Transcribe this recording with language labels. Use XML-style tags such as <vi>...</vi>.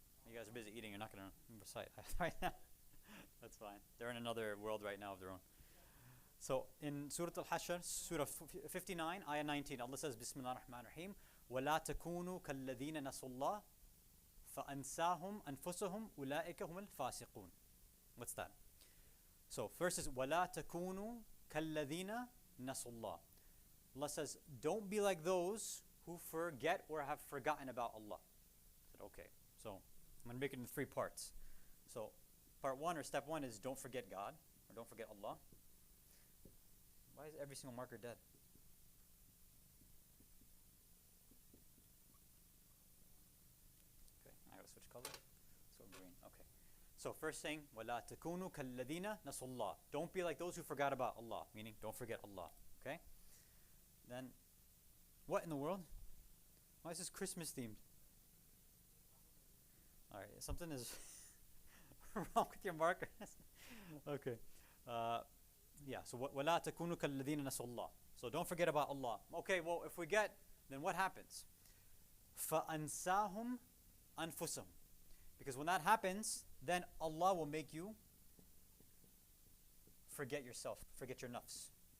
<en>You guys are busy eating. You're not going to recite right now. That's fine. They're in another world right now of their own. So in Surah Al-Hashr, Surah 59, Ayah 19, Allah says, Bismillah ar-Rahman ar-Rahim,</en> <ar>وَلَا تَكُونُوا كَالَّذِينَ نَسُوا اللَّهِ فَأَنْسَاهُمْ أَنفُسَهُمْ أُولَٰئِكَ هُمُ الْفَاسِقُونَ.</ar> <en>What's that? So first is,</en> <ar>وَلَا تَكُونُوا كَالَّذِينَ نَسُوا اللَّهِ.</ar> <en>Allah says, don't be like those who forget or have forgotten about Allah. I said, okay. So I'm going to make it in 3 parts. So part 1 or step 1 is don't forget God or don't forget Allah. Why is every single marker dead? Okay, I gotta switch color. Let's go green. Okay. So first thing,</en> <ar>وَلَا تَكُونُوا كَالَّذِينَ نَسُوا اللَّهِ.</ar> <en>Don't be like those who forgot about Allah, meaning don't forget Allah. Okay? Then, what in the world? Why is this Christmas themed? Alright, something is wrong with your markers. Okay. Yeah, so</en> <ar>وَلَا تَكُونُوا كَالَّذِينَ نَسُوا اللَّهِ.</ar> <en>So don't forget about Allah. Okay, well, if we get, then what happens?</en> <ar>فَأَنْسَاهُمْ أَنفُسَهُمْ.</ar> <en>Because when that happens, then Allah will make you forget yourself, forget your nafs.</en>